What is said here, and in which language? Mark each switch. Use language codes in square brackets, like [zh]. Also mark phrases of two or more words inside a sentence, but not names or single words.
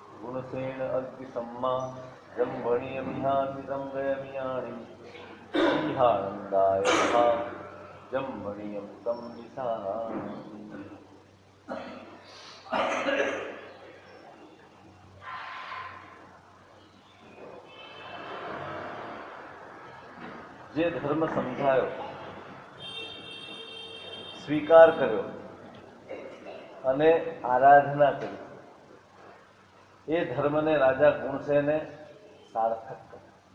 [pra] गुणसेन अग्निसम्मा जम्भणीयमिहामिदं गयमियाणि इहानन्दाय महा जम्भणीयं तं निशानामि। [gu] જે ધર્મ સમજાયો, સ્વીકાર કર્યો અને આરાધના કરી, એ ધર્મને રાજા ગુણસેને સાર્થક કર્યો.